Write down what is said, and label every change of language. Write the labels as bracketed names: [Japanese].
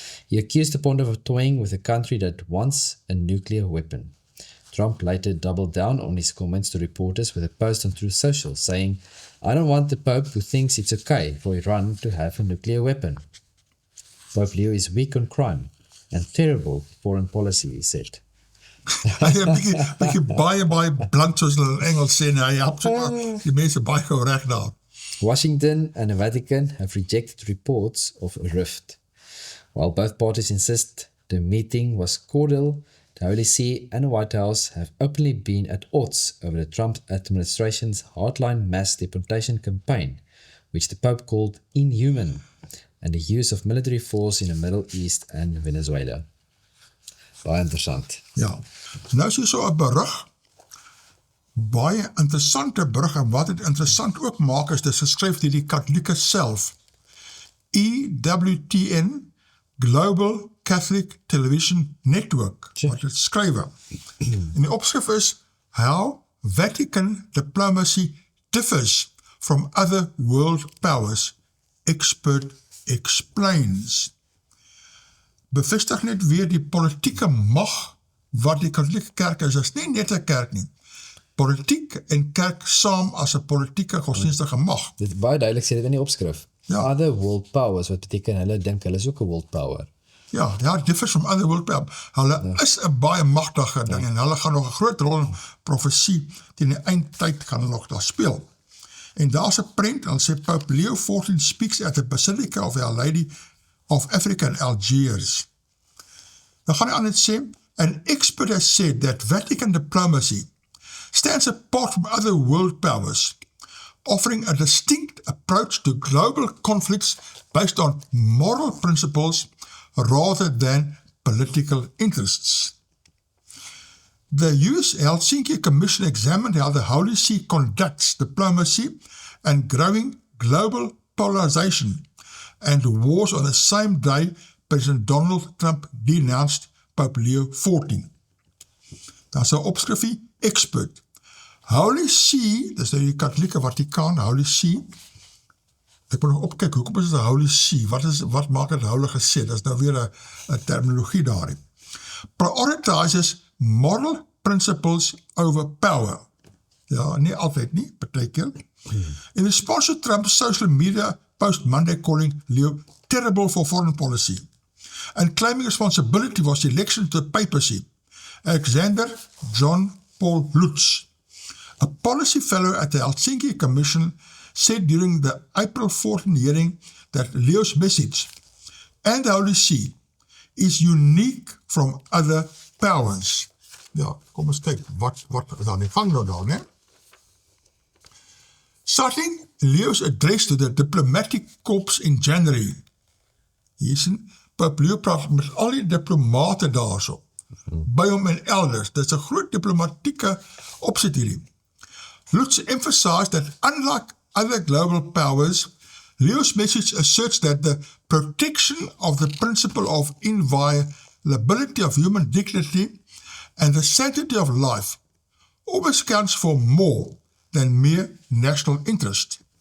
[English] He accused the Pontiff of toying with a country that wants a nuclear weapon. Trump later doubled down on his comments to reporters with a post on Truth Social, saying, "I don't want the Pope who thinks it's okay for Iran to have a nuclear weapon." Pope Leo is weak on crime and terrible foreign policy, he said. [Afrikaans] Hy het 'n bietjie baie blunt soos hulle in Engels sê, hy help die mense baie gou reg daar. [English] Washington and the Vatican have rejected reports of a rift. While both parties insist the meeting was cordial, the Holy See and the White House have openly been at odds over the Trump administration's hardline mass deportation campaign, which the Pope called inhuman, and the use of military force in the Middle East and Venezuela. [Afrikaans] Baie interessant. Ja, nou is hier so 'n berig, baie interessante berig, en wat het interessant ook maak is, dit is geskryf deur die Katholieke self, EWTN, Global Catholic Television Network, wat het skrywe. En die opskrif is, [English] How Vatican Diplomacy Differs from Other World Powers, Expert Explains. [Afrikaans] Bevestig net weer die politieke mag wat die Katholieke kerk is. Dit is nie net 'n kerk nie. Politiek en kerk saam as 'n politieke godsdienstige mag. Dit baie duidelik sê dit in die opskrif. Ja. [English] Other world powers, [Afrikaans] wat beteken hulle dink hulle is ook 'n [English] world power. Ja, differs from other world powers. [Afrikaans] Hulle is 'n baie magtige ding en hulle gaan nog 'n groot rol in profesie teen die eindtyd gaan hulle nog daar speel. En daar's 'n prent, hulle sê [English] Pope Leo XIV speaks at the Basilica of Our Lady of Africa in Algiers. [Afrikaans] Dan gaan hy aan het sê, [English] an expert has said that Vatican diplomacy stands apart from other world powers, offering a distinct approach to global conflicts based on moral principles rather than political interests. The US Helsinki Commission examined how the Holy See conducts diplomacy and growing global polarization and wars on the same day President Donald Trump denounced Pope Leo XIV. [Afrikaans] Dan is 'n opskrifie, expert. Holy See, dis nou die Katholieke Vatikaan, Holy See. Ek moet nog opkyk, hoekom is dit 'n Holy See? Wat maak dit heilige see? Dis nou weer 'n terminologie daarin. [English] Prioritizes moral principles over power. [Afrikaans] Ja, nie altyd nie, partykeer. [English] In response to Trump's social media post Monday calling Leo terrible for foreign policy and claiming responsibility for the election to the papacy, Alexander John Paul Lutz, a policy fellow at the Helsinki Commission, said during the April 14 hearing that Leo's message and the Holy See is unique from other powers. [Afrikaans] Ja, kom eens kyk, wat is dan die gang nou daar, ne? [English] Citing Leo's address to the diplomatic corps in January. [Afrikaans] Hier sien, Pope Leo praat met al die diplomate daar so, by hom en elders. Dit is 'n groot diplomatieke opset hierdie. [English] Lutz emphasized that unlike other global powers, Leo's message asserts that the protection of the principle of inviolability of human dignity and the sanctity of life always counts for more than mere national interest.